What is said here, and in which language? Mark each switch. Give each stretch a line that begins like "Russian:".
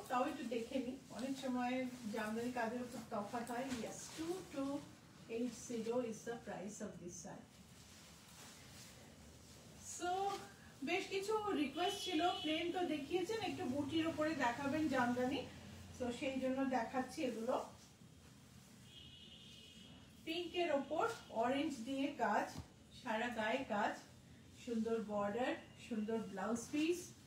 Bangla: তাও একটু দেখে নি, অনেক সময় জামদানি কাজের উপর তফাৎ হয়।
English: Yes, 2280 is the price of this sari.
Bangla: So বেশ কিছু রিকোয়েস্ট ছিল, প্লেন তো দেখিয়েছেন, একটু বুটির উপরে দেখাবেন জামদানি, তো সেই জন্য দেখাচ্ছি এগুলো। পিঙ্কের ওপর অরেঞ্জ দিয়ে কাজ, সারা গায়ে কাজ, সুন্দর বর্ডার, সুন্দর ব্লাউজ পিস।